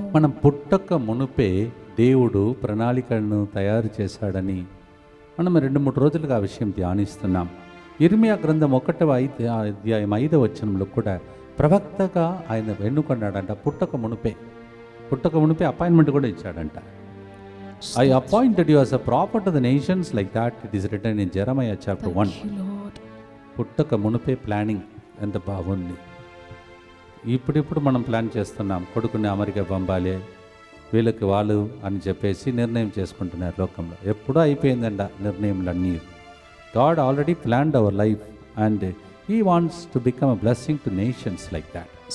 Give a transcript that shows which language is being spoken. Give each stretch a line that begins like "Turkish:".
Telugu: మనం పుట్టక మునుపే దేవుడు ప్రణాళికలను తయారు చేశాడని మనం 2-3 రోజులుగా ఆ విషయం ధ్యానిస్తున్నాం. ఇర్మియా గ్రంథం 1వ అధ్యాయం 5వ వచనంలో కూడా ప్రవక్తగా ఆయన ఎన్నుకున్నాడంట. పుట్టక మునుపే అపాయింట్మెంట్ కూడా ఇచ్చాడంట.
English: I appointed you as a prophet to the nations, like that it is written in Jeremiah chapter 1.
Telugu: పుట్టక మునుపే ప్లానింగ్ ఎంత బాగుంది. ఇప్పుడు మనం ప్లాన్ చేస్తున్నాం, కొడుకుని అమెరికా పంపాలి, వీళ్ళకి వాళ్ళు అని చెప్పేసి నిర్ణయం చేసుకుంటున్నారు లోకంలో. ఎప్పుడూ అయిపోయిందంట నిర్ణయంలన్నీ.
English: God already planned our life and he wants to become a blessing to nations like that.